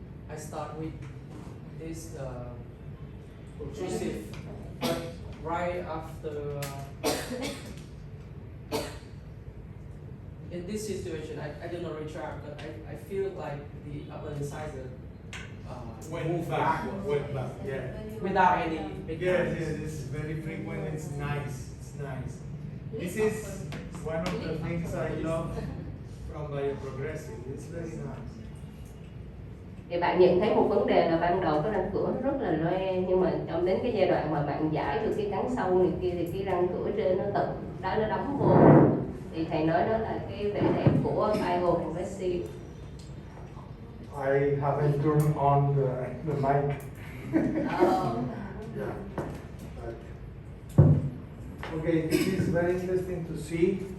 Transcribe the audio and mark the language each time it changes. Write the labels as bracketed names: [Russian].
[English] I start with this protrusive, but right after in this situation, I did not retract, but I feel like the upper incisor Went back, yeah. without any big Yes, lines. yes, this is very frequent. It's nice. It's nice. This is one of the things I love from bioprogressive. It's very nice. [Vietnamese] Thì bạn nhận thấy một vấn đề là ban đầu cái răng cửa nó rất là loe, nhưng mà trong đến cái giai đoạn mà bạn giải được cái cắn sâu này kia thì cái răng cửa trên nó tự đó nó đóng vô. Thì thầy nói đó là cái vẻ đẹp của bioprogressive. [English] I haven't turned on the mic. Yeah. Okay, this is very interesting to see.